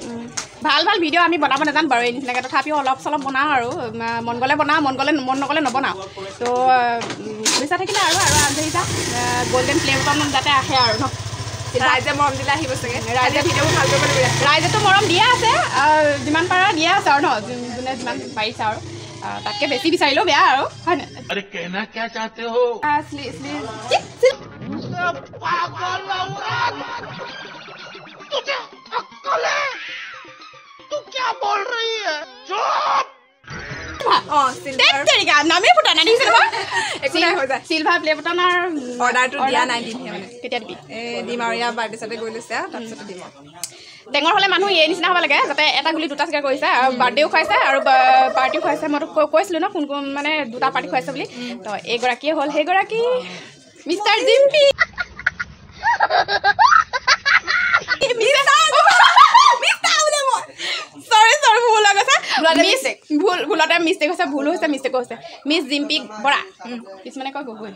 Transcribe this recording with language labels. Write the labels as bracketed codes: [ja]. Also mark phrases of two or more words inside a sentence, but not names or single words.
[as] ভাল ভাল ভিডিঅ' আমি বনাব নাজানো বাৰু এই নিচিনাকৈ তথাপিও অলপ চলপ বনাওঁ আৰু মন গ'লে বনাওঁ মন নগ'লে নবনাওঁ তো শুভেচ্ছা থাকিলে আৰু আন্তৰিকা [en] golden play button [as] যাতে আহে আৰু ন ৰাইজে মৰম দিলে আহিব চাগে ৰাইজে ভিডিঅ'বোৰ ভাল কৰিব লাগিব ৰাইজেতো মৰম দিয়া আছে যিমান পাৰা দিয়া আছে আৰু ন যোনে যিমান পাৰিছে আৰু তাতকৈ বেছি বিচাৰিলেও বেয়া আৰু হয় নাই [hi] अरे कहना क्या चाहते हो तू क्या बोल रही है অঁ [as] নামেই ফুটা নাই দেখিছে নহয় একো নাই হৈ যায় [en] silver play buttonৰ [as] অৰ্ডাৰটো দিয়া নাই দিমহে মানে কেতিয়া দিবি দিম আৰু ইয়াৰ বাৰ্থডে চাৰ্থডে গৈ লৈছে তাৰপিছতে দিম টেঙৰ হ'লে মানুহ এই নিচিনা হ'ব লাগে যাতে এটা গুলি দুটা চিকাৰ কৰিছে আৰু বাৰ্থডেও খুৱাইছে আৰু পাৰ্টিও খুৱাইছে মইতো কৈছিলোঁ ন কোন কোন মানে দুটা পাৰ্টি খুৱাইছে বুলি তো এইগৰাকীয়ে হ'ল সেইগৰাকী মিষ্টাৰ জিম্পি ভুলতে মিষ্টেক হৈছে ভুলো হৈছে মিষ্টেকো হৈছে মিছ জিম্পি বৰা কিছুমানে কয় গগৈ